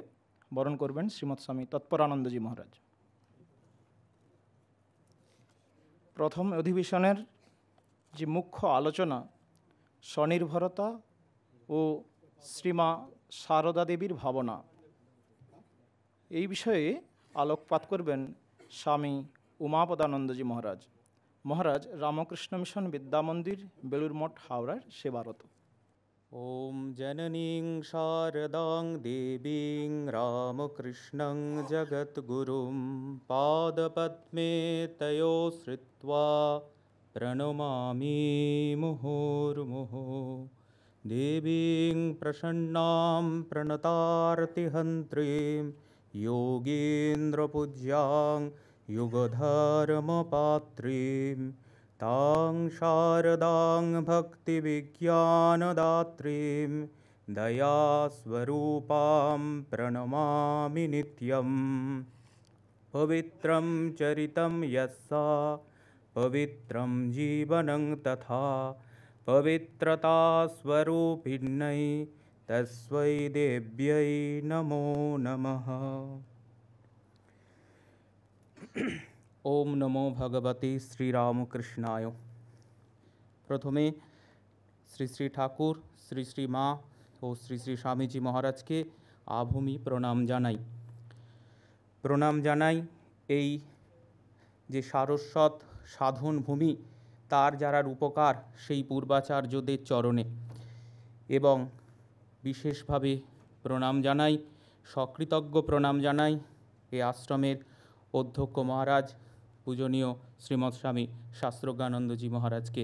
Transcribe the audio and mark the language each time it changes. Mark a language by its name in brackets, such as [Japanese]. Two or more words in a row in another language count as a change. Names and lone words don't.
[Bangla] বরণ করবেন শ্রীমৎ স্বামী তৎপরানন্দজি মহারাজ। প্রথম অধিবেশনের যে মুখ্য আলোচনা স্বনির্ভরতা ও শ্রীমা সারদা দেবীর ভাবনা, এই বিষয়ে আলোকপাত করবেন স্বামী উমাপদানন্দজি মহারাজ। মহারাজ রামকৃষ্ণ মিশন বিদ্যামন্দির, বেলুর মঠ, হাওড়ার সেবারত। [Sanskrit] ওম জননীং শারদাং দেবীং রামকৃষ্ণং জগদ্গুরুং পাদপদ্মে তয়ো শ্রিত্বা প্রণমামি মুহুর্মুহুঃ। দেবীং প্রসন্নাং প্রণতার্তিহন্ত্রীং যোগীন্দ্রপূজ্যাং युगधर्मपात्रीं तां शारदां भक्तिविज्ञानदात्रीं दयास्वरूपां प्रणमामि नित्यं। पवित्रं चरितं यस्सा पवित्रं जीवनं तथा पवित्रतास्वरूपिण्यै तस्मै देव्यै नमो नमः। ओम नमो भगवते श्री रामकृष्णाय। [Hindi] प्रथमे श्री श्री ठाकुर, श्री श्री माँ और श्री श्री स्वामीजी महाराज के आभूमि प्रणाम जानाई। [Bangla] प्रणाम जानाई এই যে সারস্বত সাধন ভূমি, তার যারা রূপকার সেই পূর্বাচার্যদের চরণে, এবং বিশেষভাবে প্রণাম জানাই, সকৃতজ্ঞ প্রণাম জানাই এই আশ্রমের অধ্যক্ষ মহারাজ পূজনীয় শ্রীমৎ স্বামী শাস্ত্রজ্ঞানন্দজি মহারাজকে।